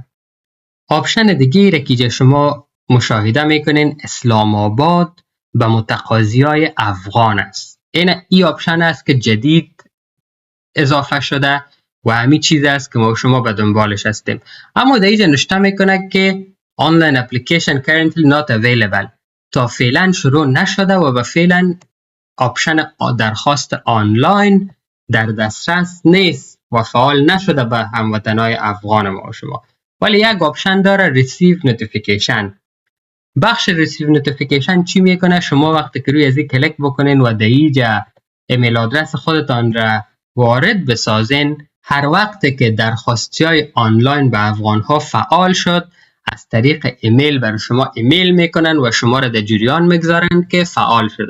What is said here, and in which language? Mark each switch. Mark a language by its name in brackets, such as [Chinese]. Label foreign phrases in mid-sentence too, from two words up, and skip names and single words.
[Persian] آپشن دیگه را که شما مشاهده میکنین اسلام آباد به متقاضیای افغان است. این آپشن است که جدید اضافه شده و همین چیز است که ما شما به دنبالش هستیم. اما در اینجا نوشته میکنه که [English] online application currently not available، [Persian] تا فعلا شروع نشده و به فعلا آپشن درخواست آنلاین در دسترس نیست و فعال نشده به هموطنای افغان ما شما. ولی یک آپشن داره [English] receive notification. [Persian] بخش [English] receive notification [Persian] چی میکنه؟ شما وقتی که روی ازی کلیک بکنین و در اینجا [English] email address [Persian] خودتان را وارد بسازین، هر وقت که درخواستی های آنلاین به افغان ها فعال شد از طریق ایمیل برای شما ایمیل میکنن و شما را در جریان میگذارن که فعال شده.